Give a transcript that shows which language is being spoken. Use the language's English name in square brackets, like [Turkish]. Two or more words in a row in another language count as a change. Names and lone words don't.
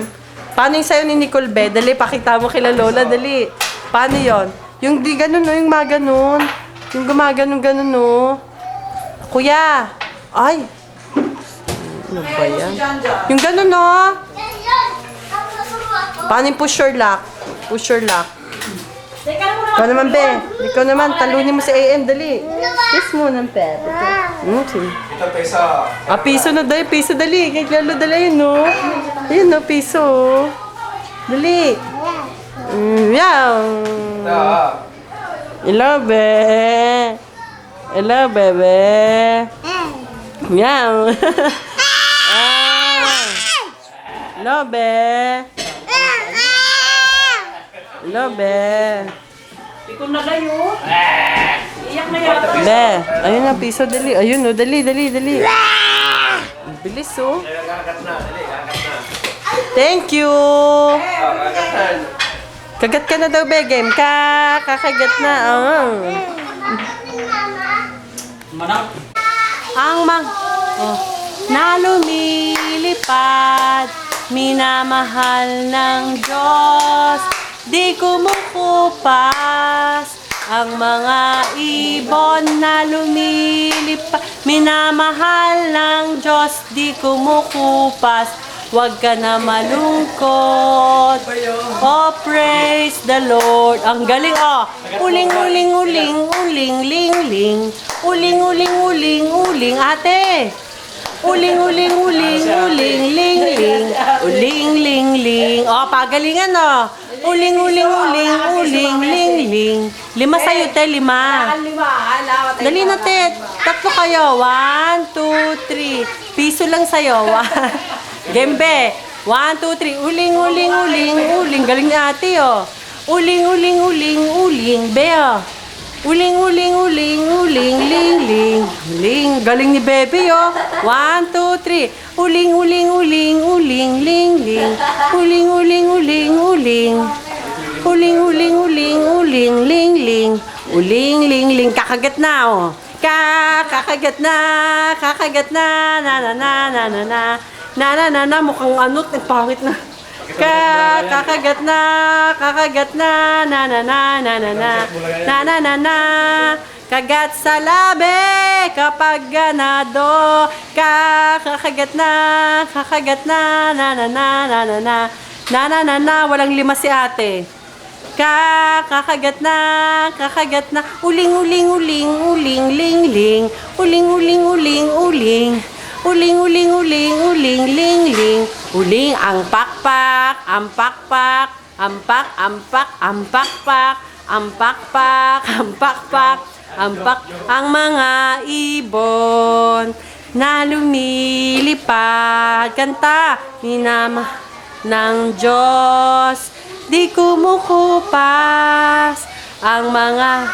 [Filipino] Paano yung sayaw ni Nicole, be? Dali, pakita mo kila Lola, dali. Paano yon? Yung di ganun, no? Yung maganon. Yung gumaganon-ganon, no? Kuya! Ay! Ano ba yan? Yung ganun, no? Yan, yan. Ang nagawa ko. [English] Paano yung push your luck? Push your luck. [Filipino] Teka lang muna. Ikaw naman, be. Ikaw naman, talunin mo si AM, dali. Kiss mo ng pet. Sige. Ito pesa. Ah, piso na dali, piso dali. Kay Lalo dali yun, no? Ayun, no, piso. Dali. Meow. Hello, be. Hello, bebe. Meow. Ah. Hello, be. Hello, be. Ikaw na layo. Iyak na yata. Be. Ayun na, piso dali. Ayun, no, dali. Ang bilis, oh. [English] Thank you. [Filipino] Kagat ka na daw, be. Game ka. Kakagat na. Oh. Manang. Ang na lumilipad, minamahal ng Diyos, di kumukupas. Ang mga ibon na lumilipad, minamahal ng Diyos, di kumukupas. Huwag ka na malungkot. Oh, [English] praise the Lord. [Filipino] Ang galing, oh. Uling, uling, uling, uling, ling, ling. Uling, uling, uling, uling, ate. Uling, uling, uling, uling, ling, ling. Uling, ling, ling. Oh, pagalingan, oh. Uling, uling, uling, uling, ling, ling. 5 sa'yo, te, 5. Dali na, te. 3 kayo. 1, 2, 3. Piso lang sa'yo. Gembe. 1, 2, 3. Uling, uling, uling, uling. Galing ni ate, oh. Uling, uling, uling, uling. Be, oh. Uling, uling, uling, uling, ling, ling. Uling. Galing ni Bebe, oh. 1, 2, 3. Uling, uling, uling, uling, ling, ling. Uling, uling, uling, uling. Uling, uling, uling, uling, ling, ling. Uling, ling, ling. Kakagat na, oh. Kakagat na. Kakagat na. Na, na, na, na, na, na. Na, mukhang ano, pangit na. Kakagat na, na, na, na, na, na, na, kagat sa labi kapag ganado. Kakagat na, na, na, na, na, na, walang 5 si ate. Kakagat na, uling, uling, uling, uling, ling, ling, uling, uling, uling, uling. Uling, uling, uling, uling, ling, ling. Uling, ang pakpak, ang pakpak, ampak, ampak, ang pakpak, ang pakpak, ang pakpak, ampak, ang mga ibon na lumilipad. Kanta, minama ng Diyos, di kumukupas ang mga